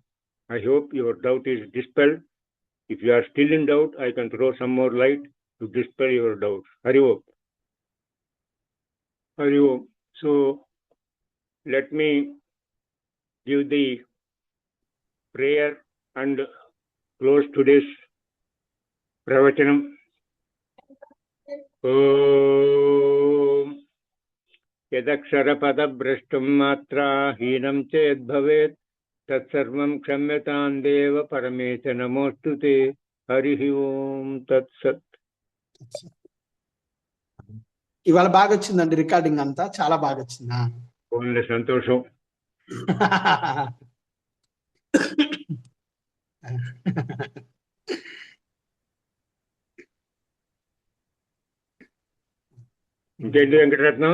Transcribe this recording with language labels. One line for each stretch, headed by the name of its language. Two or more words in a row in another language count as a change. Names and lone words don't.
English: I hope your doubt is dispelled. If you are still in doubt, I can throw some more light to dispel your doubts.
Sanskrit: हरि ॐ। हरि ॐ.
English: So, let me give the prayer and close today's pravachanam.
Sanskrit: ॐ यदक्षरपदभ्रष्टं मात्राहीनं चेद् भवेत् तत्सर्वं क्षम्यतां देव परमेश नमोऽस्तुते. हरिः ॐ तत् सत्.
Telugu: ఇవాళ బాగా వచ్చిందండి రికార్డింగ్ అంతా, చాలా బాగా వచ్చిందా? ఓన్లీ సంతోషం. ఇంకేంటి వెంకటరత్నం?